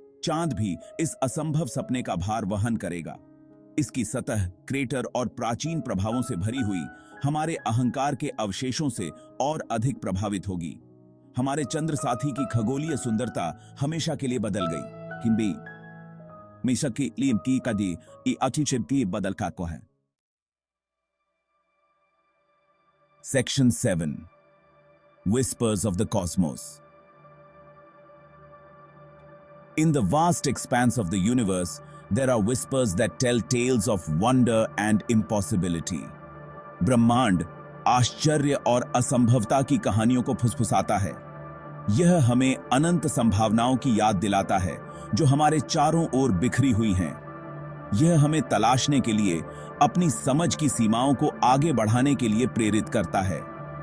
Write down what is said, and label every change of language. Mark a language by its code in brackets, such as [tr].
[hi] चांद भी इस असंभव सपने का भार वहन करेगा। इसकी सतह क्रेटर और प्राचीन प्रभावों से भरी हुई हमारे अहंकार के अवशेषों से और अधिक प्रभावित होगी। हमारे चंद्र साथी की खगोलीय सुंदरता हमेशा के लिए बदल गई। किंबी मिशकी लीम की कदी ई अचिचिपी बदल का को है। [en] Section 7, Whispers of the Cosmos. In the vast expanse of the universe, there are whispers that tell tales of wonder and impossibility. [hi] ब्रह्मांड आश्चर्य और असंभवता की कहानियों को फुसफुसाता है। यह हमें अनंत संभावनाओं की याद दिलाता है जो हमारे चारों ओर बिखरी हुई हैं। यह हमें तलाशने के लिए, अपनी समझ की सीमाओं को आगे बढ़ाने के लिए प्रेरित करता है।